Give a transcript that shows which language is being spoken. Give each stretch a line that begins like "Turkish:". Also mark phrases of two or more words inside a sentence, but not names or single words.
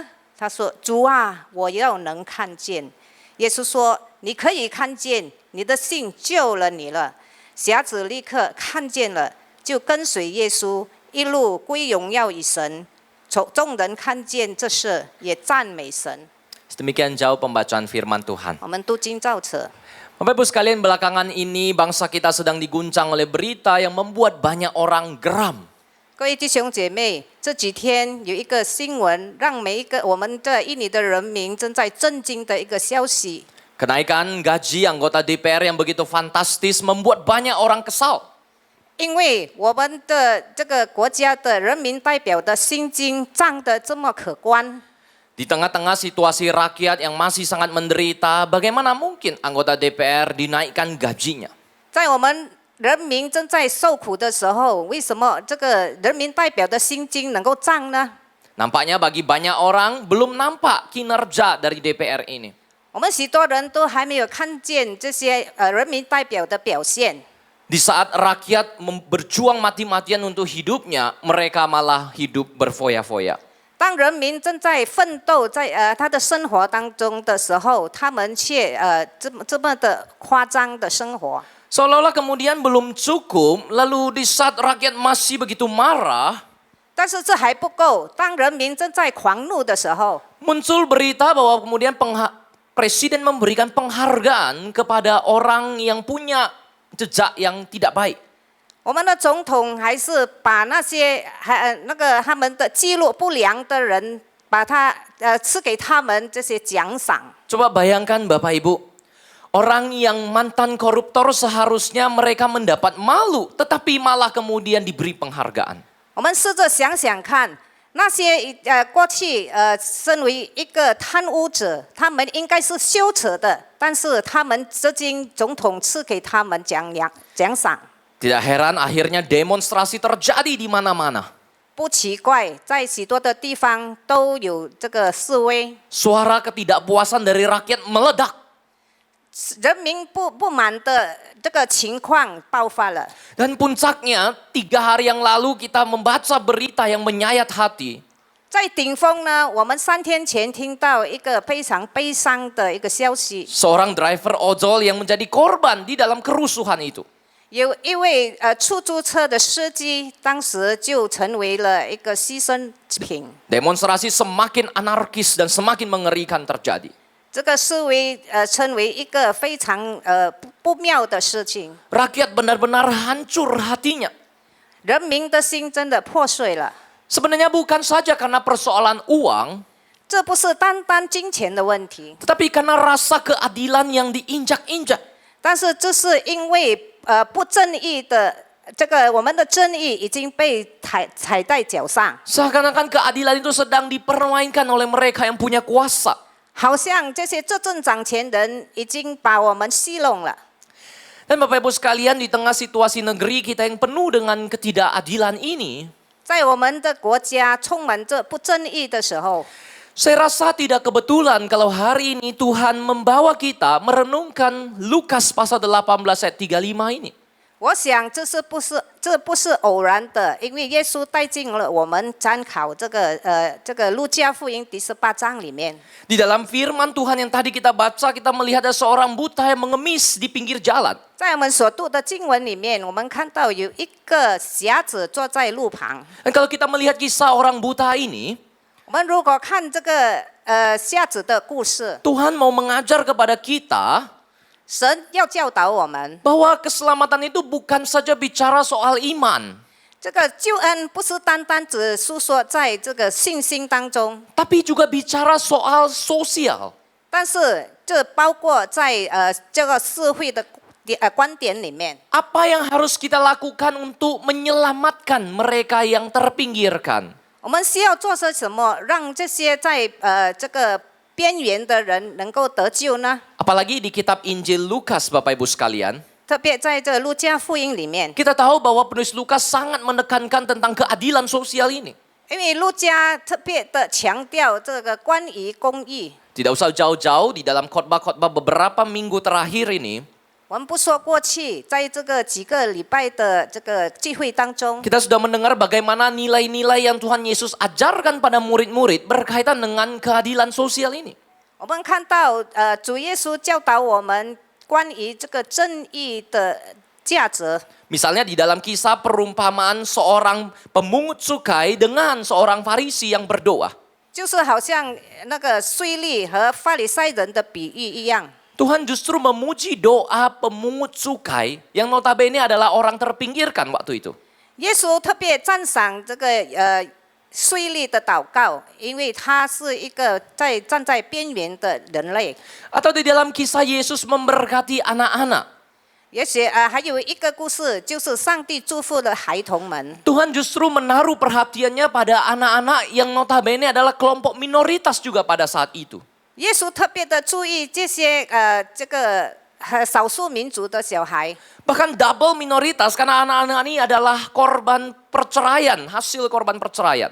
Chinese: 他说：“主啊，我要能看见。” 耶稣说：“你可以看见，你的信救了你了。” 瞎子立刻看见了，就跟随耶稣，一路归荣耀于神。众人看见这事，也赞美神。
Indonesian: Demikian jauh pembacaan firman Tuhan.
Chinese: 我们读经照册。
Indonesian: Bapak Ibu sekalian, belakangan ini bangsa kita sedang diguncang oleh berita yang membuat banyak orang geram.
Chinese: 各位弟兄姐妹，这几天有一个新闻，让每一个我们的印尼的人民正在震惊的一个消息。
Indonesian: Kenaikan gaji anggota DPR yang begitu fantastis membuat banyak orang kesal.
Chinese: 因为我们的这个国家的人民代表的薪金涨得这么可观，
Indonesian: Di tengah-tengah situasi rakyat yang masih sangat menderita, bagaimana mungkin anggota DPR dinaikkan gajinya?
Chinese: 在我们人民正在受苦的时候，为什么这个人民代表的薪金能够涨呢？
Indonesian: Nampaknya bagi banyak orang belum nampak kinerja dari DPR ini.
Chinese: 我们许多人都还没有看见这些人民代表的表现。
Indonesian: Di saat rakyat berjuang mati-matian untuk hidupnya, mereka malah hidup berfoya-foya.
Chinese: 当人民正在奋斗在他的生活当中的时候，他们却这么的夸张的生活。
Indonesian: Seolah-olah kemudian belum cukup, lalu di saat rakyat masih begitu marah,
Chinese: 但是这还不够，当人民正在狂怒的时候，
Indonesian: muncul berita bahwa kemudian presiden memberikan penghargaan kepada orang yang punya jejak yang tidak baik.
Chinese: 我们的总统还是把那些他们的记录不良的人，把他赐给他们这些奖赏。
Indonesian: Coba bayangkan Bapak Ibu, orang yang mantan koruptor seharusnya mereka mendapat malu, tetapi malah kemudian diberi penghargaan.
Chinese: 我们试着想想看，那些过去身为一个贪污者，他们应该是羞耻的，但是他们至今总统赐给他们奖赏。
Indonesian: Tidak heran akhirnya demonstrasi terjadi di mana-mana.
Chinese: 不奇怪，在许多的地方都有这个示威，
Indonesian: Suara ketidakpuasan dari rakyat meledak.
Chinese: 人民不满的这个情况爆发了。
Indonesian: Dan puncaknya 3 hari yang lalu kita membaca berita yang menyayat hati.
Chinese: 在顶峰呢，我们3天前听到一个非常悲伤的一个消息，
Indonesian: Seorang driver ojol yang menjadi korban di dalam kerusuhan itu.
Chinese: 有一位出租车的司机，当时就成为了一个牺牲品。
Indonesian: Demonstrasi semakin anarkis dan semakin mengerikan terjadi.
Chinese: 这个示威成为一个非常不妙的事情，
Indonesian: Rakyat benar-benar hancur hatinya.
Chinese: 人民的心真的破碎了。
Indonesian: Sebenarnya bukan saja karena persoalan uang,
Chinese: 这不是单单金钱的问题，
Indonesian: tetapi karena rasa keadilan yang diinjak-injak.
Chinese: 但是这是因为不正义的这个我们的正义已经被踩在脚上，
Indonesian: Seakan-akan keadilan itu sedang dipermainkan oleh mereka yang punya kuasa.
Chinese: 好像这些执政掌权人已经把我们戏弄了。
Indonesian: Dan Bapak Ibu sekalian, di tengah situasi negeri kita yang penuh dengan ketidakadilan ini,
Chinese: 在我们的国家充满着不正义的时候，
Indonesian: saya rasa tidak kebetulan kalau hari ini Tuhan membawa kita merenungkan Lukas pasal 18 ayat 35 ini.
Chinese: 我想这不是偶然的，因为耶稣带进了我们参考这个路加福音第18章里面。
Indonesian: Di dalam firman Tuhan yang tadi kita baca, kita melihat ada seorang buta yang mengemis di pinggir jalan.
Chinese: 在我们所读的经文里面，我们看到有一个瞎子坐在路旁。
Indonesian: Dan kalau kita melihat kisah orang buta ini,
Chinese: 我们如果看这个瞎子的故事，
Indonesian: Tuhan mau mengajar kepada kita
Chinese: 神要教导我们，
Indonesian: bahwa keselamatan itu bukan saja bicara soal iman,
Chinese: 这个救恩不是单单只诉说在这个信心当中，
Indonesian: tapi juga bicara soal sosial.
Chinese: 但是这包括在这个社会的观点里面。
Indonesian: Apa yang harus kita lakukan untuk menyelamatkan mereka yang terpinggirkan?
Chinese: 我们需要做些什么，让这些在这个边缘的人能够得救呢？
Indonesian: Apalagi di kitab Injil Lukas, Bapak Ibu sekalian,
Chinese: 特别在这路加福音里面，
Indonesian: kita tahu bahwa penulis Lukas sangat menekankan tentang keadilan sosial ini.
Chinese: 因为路加特别的强调这个关于公义。
Indonesian: Tidak usah jauh-jauh, di dalam khotbah-khotbah beberapa minggu terakhir ini,
Chinese: 我们不说过去，在这个几个礼拜的这个聚会当中，
Indonesian: kita sudah mendengar bagaimana nilai-nilai yang Tuhan Yesus ajarkan pada murid-murid berkaitan dengan keadilan sosial ini.
Chinese: 我们看到主耶稣教导我们关于这个正义的价值。
Indonesian: Misalnya di dalam kisah perumpamaan seorang pemungut cukai dengan seorang Farisi yang berdoa.
Chinese: 就是好像那个税吏和法利赛人的比喻一样。
Indonesian: Tuhan justru memuji doa pemungut cukai yang notabene adalah orang terpinggirkan waktu itu.
Chinese: 耶稣特别赞赏这个税吏的祷告，因为他是一个站在边缘的人类。
Indonesian: Atau di dalam kisah Yesus memberkati anak-anak.
Chinese: 也许还有一个故事，就是上帝祝福了孩童们。
Indonesian: Tuhan justru menaruh perhatiannya pada anak-anak yang notabene adalah kelompok minoritas juga pada saat itu.
Chinese: 耶稣特别的注意这些这个少数民族的小孩。
Indonesian: Bahkan double minoritas karena anak-anak ini adalah korban perceraian, hasil korban perceraian.